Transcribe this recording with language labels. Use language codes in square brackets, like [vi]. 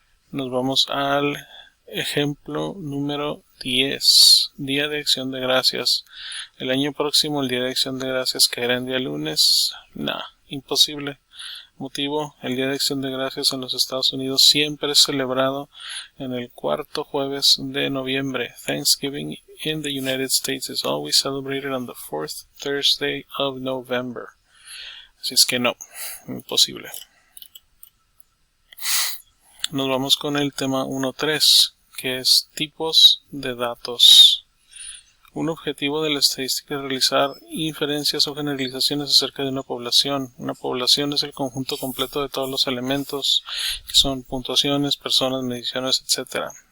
[es] Nos vamos al ejemplo número 10, Día de Acción de Gracias. El año próximo el Día de Acción de Gracias caerá en día lunes. Imposible. Motivo: el Día de Acción de Gracias en los Estados Unidos siempre es celebrado en el 4º jueves de noviembre. [en] Thanksgiving in the United States is always celebrated on the fourth Thursday of November. [es] Así es que no, imposible. Nos vamos con el tema 1.3, que es tipos de datos. Un objetivo de la estadística es realizar inferencias o generalizaciones acerca de una población. Una población es el conjunto completo de todos los elementos, que son puntuaciones, personas, mediciones, etc.